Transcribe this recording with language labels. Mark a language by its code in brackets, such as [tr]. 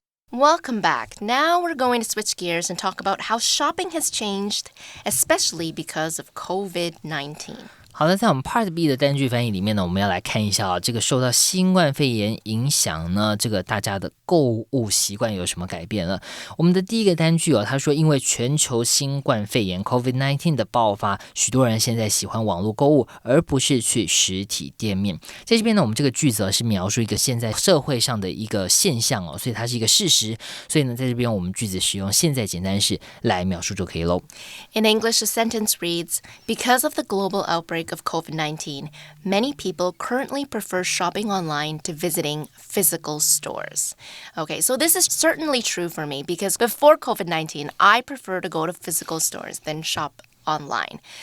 [en] Welcome back. Now we're going to switch gears and talk about how shopping has changed, especially because of COVID-19. [zh] 好的，在我们 Part B 的单句翻译里面呢，我们要来看一下这个受到新冠肺炎影响呢，这个大家的购物习惯有什么改变了？我们的第一个单句他说，因为全球新冠肺炎 COVID-19 的爆发，许多人现在喜欢网络购物，而不是去实体店面。在这边呢，我们这个句子是描述一个现在社会上的一个现象所以它是一个事实。所以呢，在这边我们句子使用现在简单式来描述就可以喽。 [en] In English, the sentence reads, because of the global outbreak outbreak of COVID-19, many people currently prefer shopping online to visiting physical stores. Okay, so this is certainly true for me because before COVID-19, I prefer to go to physical stores than shop online.